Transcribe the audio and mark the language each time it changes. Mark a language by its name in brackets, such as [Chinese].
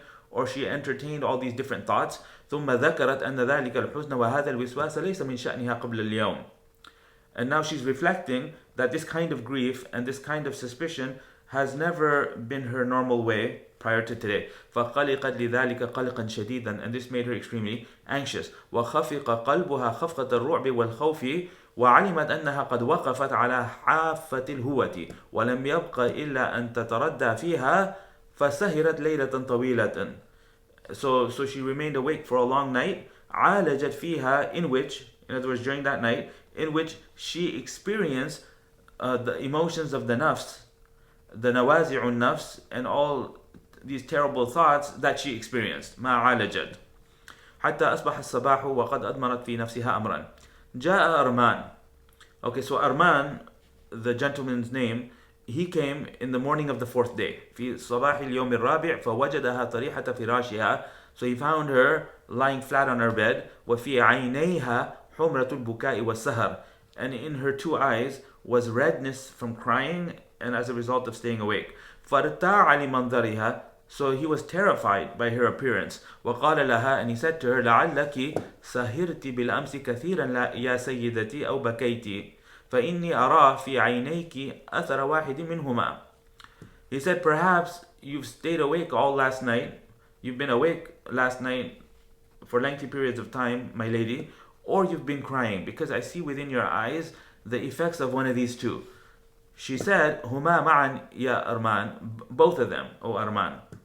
[English] Or she entertained all these different thoughts. [Arabic] ثم ذكرت أن ذلك الحزن وهذا الوسواس ليس من شأنها قبل اليوم. [English] And now she's reflecting that this kind of grief and this kind of suspicion has never been her normal way prior to today. [Arabic] فقلقت لذلك قلقا شديدا, [English] and this made her extremely anxious. [Arabic] وخفق قلبها خفقة الرعب والخوف, وعلمت أنها قد وقفت على حافة الهوة ولم يبق إلا أن تتردى فيها فسهرت ليلة طويلة. [English] So she remained awake for a long night. [Arabic] عالجت فيها, [English] in which, in other words, during that night, in which she experienced the emotions of the nafs, the nawazi'un nafs, and all these terrible thoughts that she experienced. [Arabic] ما عالجت حتى أصبح الصباح وقد أضمرت في نفسها أمرا. جاء أرمان. [English] Okay, so Armand, the gentleman's name, he came in the morning of the 4th day. [Arabic] في صباح اليوم الرابع فوجدها طريحة فراشها. [English] So he found her lying flat on her bed. [Arabic] وفي عينيها حمرة البكاء والسهر. [English] And in her 2 eyes was redness from crying and as a result of staying awake. [Arabic] فارتاع لمنظرها. [English] So he was terrified by her appearance. [Arabic] وقال لها, [English] and he said to her, [Arabic] لعلك سهرت بالأمس كثيرا يا سيدتي أو بكيت فإني أرى في عينيك أثر واحد منهما. [English] He said, perhaps you've stayed awake all last night. You've been awake last night for lengthy periods of time, my lady, or you've been crying, because I see within your eyes the effects of one of these two. She said, [Arabic] هما معا يا أرمان, [English] both of them, O Armand.